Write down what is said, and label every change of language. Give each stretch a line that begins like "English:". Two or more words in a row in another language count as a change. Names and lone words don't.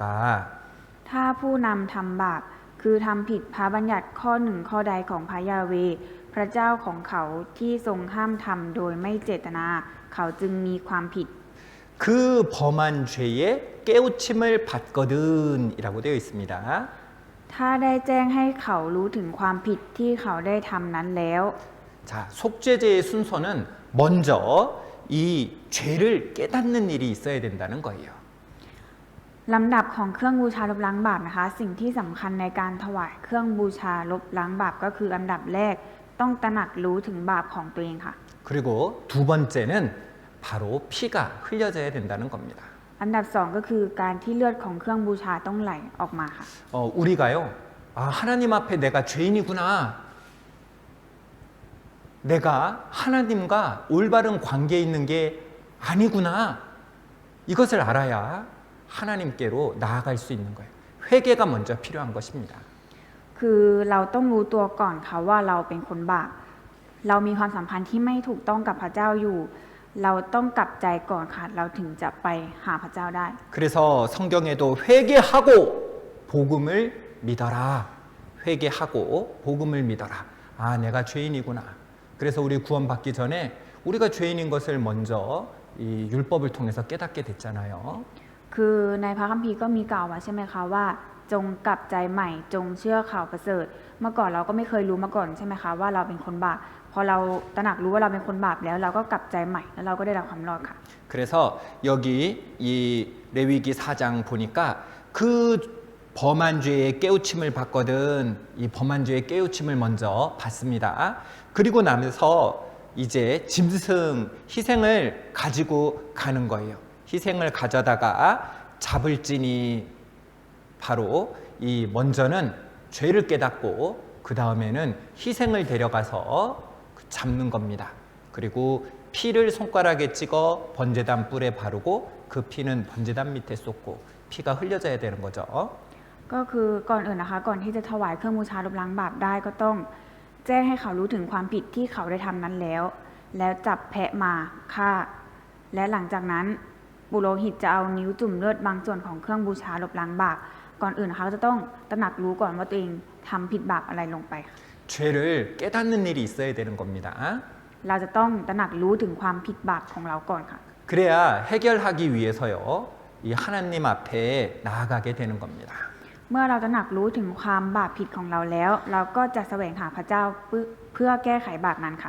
Thai: ถ้าผู้นำทำบาปคือทำผิดพระบัญญัติข้อหนึ่งข้อใดของพระยาเวห์พระเจ้าของเขาที่ทรงห้ามทำโดยไม่เจตนา เขาจึงมีความผิด
Korean: 그 범한 죄에 깨우침을 받거든이라고 되어 있습니다.
Thai: ถ้าได้แจ้งให้เขารู้ถึงความผิดที่เขาได้ทำนั้นแล้ว
Korean: 자, 속죄제의 순서는 먼저 이 죄를 깨닫는 일이 있어야 된다는 거예요.
Thai: ลำดับของเครื่องบูชาลบล้างบาปนะคะ สิ่งที่สำคัญในการถวายเครื่องบูชาลบล้างบาปก็คืออันดับแรกต้องตระหนักรู้ถึงบาปของตัวเองค่ะ
Korean: 그리고 두 번째는 바로 피가 흘려져야 된다는 겁니다.
Thai: อันดับสองก็คือการที่เลือดของเครื่องบูชาต้องไหลออกมาค่ะ
Korean: 우리가요, 하나님 앞에 내가 죄인이구나. 내가 하나님과 올바른 관계에 있는 게 아니구나. 이것을 알아야 하나님께로 나아갈 수 있는 거예요. 회개가 먼저 필요한 것입니다.
Thai: คือเราต้องรู้ตัวก่อนค่ะว่าเราเป็นคนบาปเรามีความสัมพันธ์ที่ไม่ถูกต้องกับพระเจ้าอยู่ เราต้องกลับใจก่อนค่ะ เราถึงจะไปหาพระเจ้าได้
Korean: 그래서 성경에도 회개하고 복음을 믿어라. 회개하고 복음을 믿어라. 아, 내가 죄인이구나. 그래서 우리 구원받기 전에 우리가 죄인인 것을 먼저 이 율법을 통해서 깨닫게 됐잖아요.
Thai: คือในพระคัมภีร์ก็มีกล่าวไว้ใช่ไหมคะว่า จงกลับใจใหม่จงเชื่อข่าวประเสริฐ เมื่อก่อนเราก็ไม่เคยรู้มาก่อนใช่ไหมคะว่าเราเป็นคนบาปพอเราตระหนักรู้ว่าเราเป็นคนบาปแล้วเราก็กลับใจใหม่แล้วเราก็ได้รับความรอดค่ะ
Korean: 그래서 여기 이 레위기 4장 보니까 그 범한 죄의 깨우침을 받거든 이 범한 죄의 깨우침을 먼저 받습니다. 그리고 나면서 이제 짐승 희생을 가지고 가는 거예요. 희생을 가져다가 잡을지니 바로 이 먼저는 죄를 깨닫고 그 다음에는 희생을 데려가서 잡는 겁니다. 그리고 피를 손가락에 찍어 번제단 뿔에 바르고 그 피는 번제단 밑에 쏟고 피가 흘려져야 되는 거죠.
Thai: ก็คือก่อนอื่นนะคะก่อนที่จะถวายเครื่องบูชาลบล้างบาปได้ก็ต้องแจ้งให้เขารู้ถึงความผิดที่เขาได้ทำนั้นแล้วจับแพะมาฆ่า และหลังจากนั้นปุโรหิตจะเอานิ้วจุ่มเลือดบางส่วนของเครื่องบูชาลบล้างบาปก่อนอื่นเขาจะต้องตระหนักรู้ก่อนว่าตัวเองทำผิดบาปอะไรลงไป
Korean: 죄를 깨닫는 일이 있어야 되는 겁니다.
Thai: เราจะต้องตระหนักรู้ถึงความผิดบาปของเราก่อนค่ะ
Korean: 그래야 해결하기 위해서요 이 하나님 앞에 나아가게 되는 겁니다.
Thai: เมื่อเราตระหนักรู้ถึงความบาปผิดของเราแล้ว เราก็จะแสวงหาพระเจ้าเพื่อแก้ไขบาปนั้นค่ะ